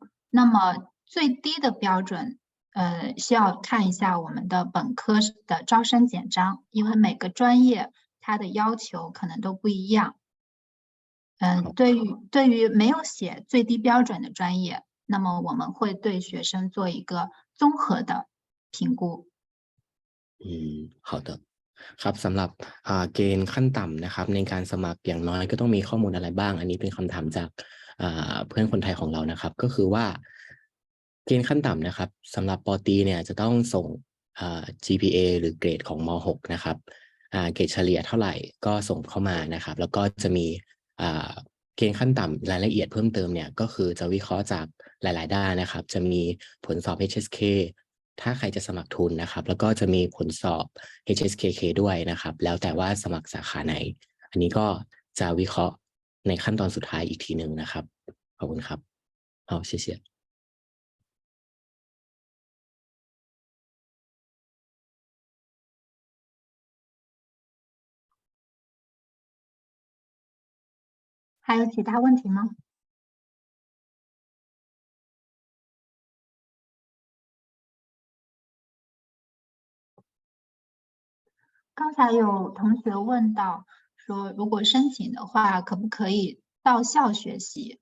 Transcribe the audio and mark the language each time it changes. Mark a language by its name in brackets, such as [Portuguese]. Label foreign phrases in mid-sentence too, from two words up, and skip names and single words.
[Chinese] 那么最低的标准，需要看一下我们的本科的招生简章，因为每个专业它的要求可能都不一样。对于没有写最低标准的专业，那么我们会对学生做一个综合的评估。 [Thai] 好的ครับสำหรับเกณฑ์ขั้นต่ำนะครับในการสมัครอย่างน้อยก็ต้องมีข้อมูลอะไรบ้างอันนี้เป็นคำถามจากเพื่อนคนไทยของเรานะครับก็คือว่าเกณฑ์ขั้นต่ำนะครับสำหรับป. ตรีเนี่ยจะต้องส่งGPA หรือเกรดของม.6 นะครับเกรดเฉลี่ยเท่าไหร่ก็ส่งเข้ามานะครับแล้วก็จะมีเกณฑ์ขั้นต่ำรายละเอียดเพิ่มเติมเนี่ยก็คือจะวิเคราะห์จากหลายๆด้านนะครับจะมีผลสอบ HSK ถ้าใครจะสมัครทุนนะครับแล้วก็จะมีผลสอบ HSKK ด้วยนะครับแล้วแต่ว่าสมัครสาขาไหนอันนี้ก็จะวิเคราะห์ในขั้นตอนสุดท้ายอีกทีหนึ่งนะครับขอบคุณครับ [Chinese] 好谢谢还有其他问题吗？刚才有同学问到说，如果申请的话，可不可以到校学习？